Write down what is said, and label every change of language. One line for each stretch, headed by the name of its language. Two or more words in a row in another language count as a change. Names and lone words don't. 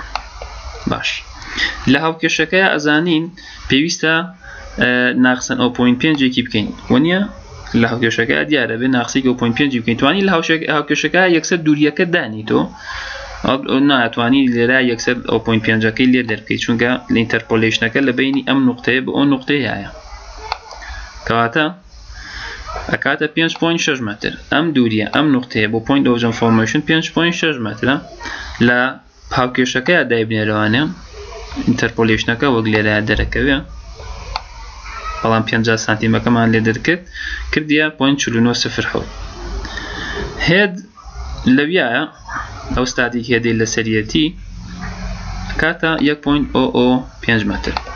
Central Kurdish: باش لە هاوکێشەکەی ئەزانین پێویستە ناقسەن 0.5 بکەین وانە لە هاوکێشەکە دیارە بێ ناقسی 0.5 بکەین توانی لە هاوکێشەکە یەکسەر دووریەکە دانیتۆ ناتوانی لێرە یەکسەر 0.5 لێر دەرکەی چونکە لە ئینتەرپۆلیشنەکە لە بینی ئەم نقطەیە بە ئەو نقطەیە کەواتە ئەکاتە 5.6 متر ئەم دووریە ئەم نقطەیە بۆ
English: point of jump formation
Central Kurdish: 5.6 مترە لە هاوکێشەکەی دایبنێرەوانێ ئینتەرپۆلیشنەکە وەک لێرە دەرەکەوێ بەڵام 50 سانتیمەکەمان لێ دەرکرد کردیە 0.4907 هێد لەویایە ئەو
English: static head
Central Kurdish: لە سەریەتی کاتە 1.005 متر